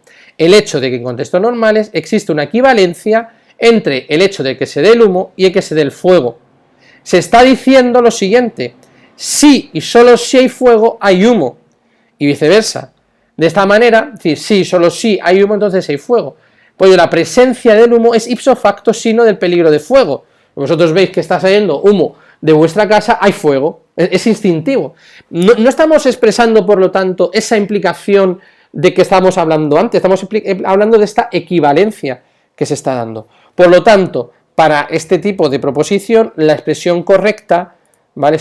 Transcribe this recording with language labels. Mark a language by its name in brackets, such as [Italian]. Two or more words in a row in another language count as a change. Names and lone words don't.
[Spanish] El hecho de que en contextos normales existe una equivalencia entre el hecho de que se dé el humo y el que se dé el fuego. Se está diciendo lo siguiente: si y solo si hay fuego, hay humo, y viceversa. De esta manera, es decir, si solo si hay humo, entonces hay fuego. Pues la presencia del humo es [Latin] ipso facto [Spanish] signo del peligro de fuego. Vosotros veis que está saliendo humo de vuestra casa, hay fuego, es instintivo. No estamos expresando, por lo tanto, esa implicación de que estábamos hablando antes, estamos hablando de esta equivalencia que se está dando. Por lo tanto, para este tipo de proposición, la expresión correcta, ¿vale?